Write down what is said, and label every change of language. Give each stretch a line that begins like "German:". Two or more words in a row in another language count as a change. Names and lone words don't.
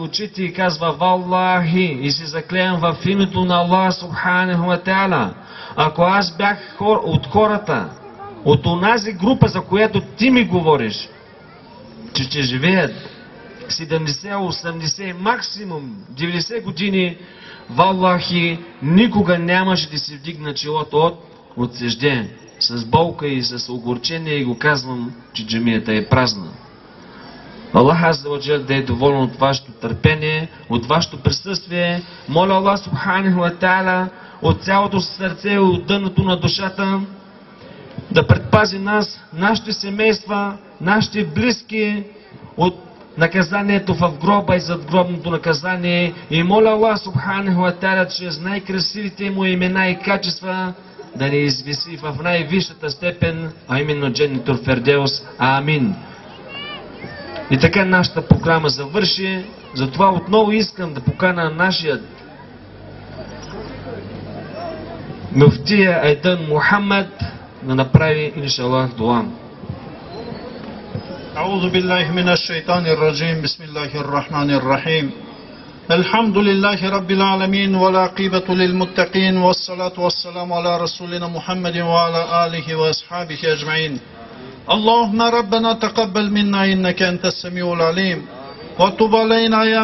Bulgarian: очите и казва: Валлахи, и се заклевам в името на Аллах
Arabic: سبحانه وتعالى,
Bulgarian: ако аз бях от хората, от онази група, за която ти ми говориш, че ще живеят 70, 80, максимум 90 години, валлахи, никога нямаше да си вдигна челото от сежде, с болка и с огорчение, и го казвам, че джамията е празна. Аллах
Arabic: عز وجل
Bulgarian: да е доволен от вашето търпение, от вашето присъствие. Моля Аллах
Arabic: سبحانه وتعالى
Bulgarian: от цялото сърце и от дъното на душата да предпази нас, нашите семейства, нашите близки от наказанието в гроба и задгробното наказание. И моля Аллах
Arabic: سبحانه وتعالى
Bulgarian: чрез най-красивите му имена и качества да ни извиси в най-висшата степен, а именно Дженнетул Фердеус. Амин. И така нашата програма завърши. Затова отново искам да покана нашия муфтия Айдан Мухаммад да направи
Arabic: إن شاء الله
Bulgarian: дуа.
Arabic: أعوذ بالله من الشيطان الرجيم بسم الله الرحمن الرحيم الحمد لله رب العالمين والعاقبة للمتقين والصلاة والسلام على رسولنا محمد وعلى آله وأصحابه أجمعين اللهم ربنا تقبل منا إنك أنت السميع العليم وتب علينا يا